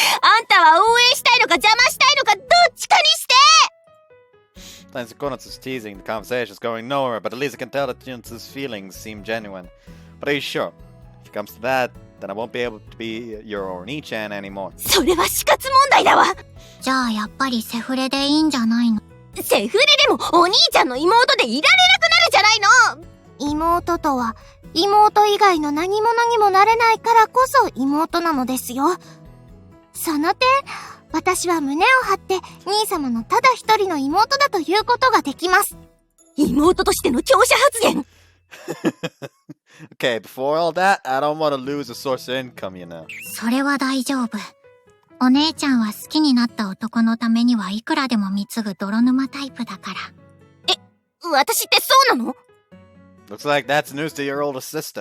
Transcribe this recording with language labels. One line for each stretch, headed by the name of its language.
Japanese: あんたは応援したいのか邪魔したいのかどっちかにして。
English: Thanks to Konatsu's teasing, the conversation's going nowhere, but at least I can tell that Chinatsu's feelings seem genuine. But are you sure? If it comes to that, then I won't be able to be your Oni-chan anymore.
Japanese: それは死活問題だわ。じゃあやっぱりセフレでいいんじゃないの？セフレでもお兄ちゃんの妹でいられなくなるじゃないの。妹とは妹以外の何者にもなれないからこそ妹なのですよ。その点、私は胸を張って兄様のただ一人の妹だということができます。妹としての強者発言。
English: Okay, before all that, I don't want to lose a source of income, you know.
Japanese: それは大丈夫。お姉ちゃんは好きになった男のためにはいくらでも貢ぐ泥沼タイプだから。私ってそうなの
English: ？Looks like that's news to your older sister.